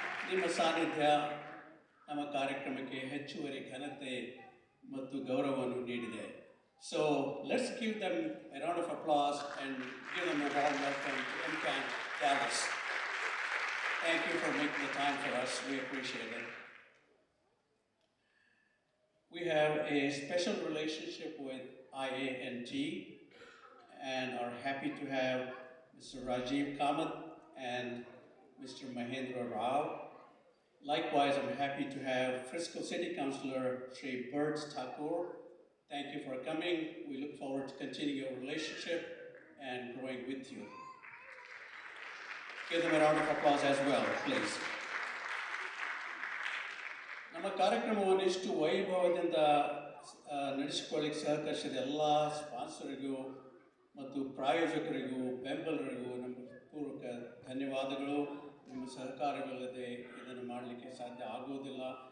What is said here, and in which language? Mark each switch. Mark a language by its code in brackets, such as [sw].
[kn] ನಿಮ್ಮ ಸಾನ್ನಿಧ್ಯ ನಮ್ಮ ಕಾರ್ಯಕ್ರಮಕ್ಕೆ ಹೆಚ್ಚುವರಿ ಘನತೆ ಮತ್ತು ಗೌರವವನ್ನು ನೀಡಿದೆ. [en] So let's give them a round of applause and give them a warm welcome to MCAN Dallas. Thank you for making the time for us. We appreciate it. We have a special relationship with IANT and are happy to have Mr. Rajiv Kamath and Mr. Mahendra Rao. Likewise, I'm happy to have Frisco City Councilor Sri Birds Thakur. Thank you for coming. We look forward to continuing your relationship and growing with you. Give them a round of applause as well, please. [kn] ನಮ್ಮ ಕಾರ್ಯಕ್ರಮವನ್ನು ಇಷ್ಟು ವೈಭವದಿಂದ ನಡೆಸಿಕೊಳ್ಳಿಕ್ಕೆ ಸಹಕರಿಸಿದ ಎಲ್ಲ ಸ್ಪಾನ್ಸರಿಗೂ ಮತ್ತು ಪ್ರಾಯೋಜಕರಿಗೂ ಬೆಂಬಲರಿಗೂ ನಮ್ಮ ಪೂರ್ವಕ ಧನ್ಯವಾದಗಳು. ನಿಮ್ಮ ಸಹಕಾರವಿಲ್ಲದೆ ಇದನ್ನು ಮಾಡಲಿಕ್ಕೆ ಸಾಧ್ಯ ಆಗುವುದಿಲ್ಲ.